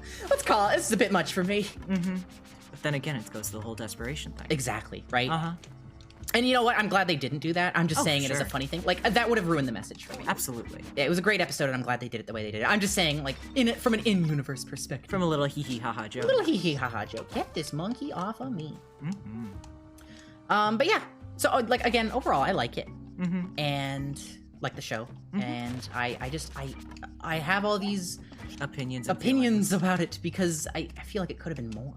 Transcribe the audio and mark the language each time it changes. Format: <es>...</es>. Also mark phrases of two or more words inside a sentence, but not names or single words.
<en>Let's call it. This is a bit much for me. But then again, it goes to the whole desperation thing. Exactly, right? And you know what? I'm glad they didn't do that. I'm just saying it as a funny thing. Like, that would have ruined the message for me. Absolutely. Yeah, it was a great episode, and I'm glad they did it the way they did it. I'm just saying, like, from an in-universe perspective. From a little hee-hee-ha-ha joke. A little hee-hee-ha-ha joke. Get this monkey off of me. But yeah. So, like, again, overall, I like it. And like the show. And I have all these opinions about it because I feel like it could have been more.</en>